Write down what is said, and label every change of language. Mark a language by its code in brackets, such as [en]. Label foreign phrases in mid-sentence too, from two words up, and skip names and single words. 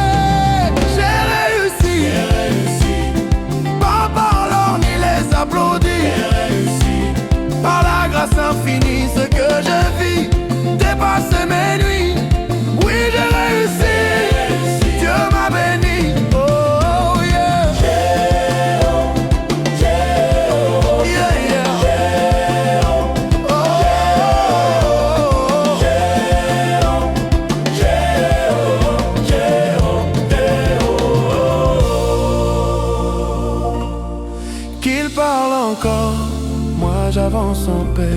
[fr] J'ai réussi, pas par l'or ni les applaudis. Par la grâce infinie, ce que je vis dépasse mes nuits. Oui, j'ai réussi, Dieu m'a béni. [en] Oh yeah, yeah, yeah. [fr] Oh, qu'il parle encore, moi j'avance en paix.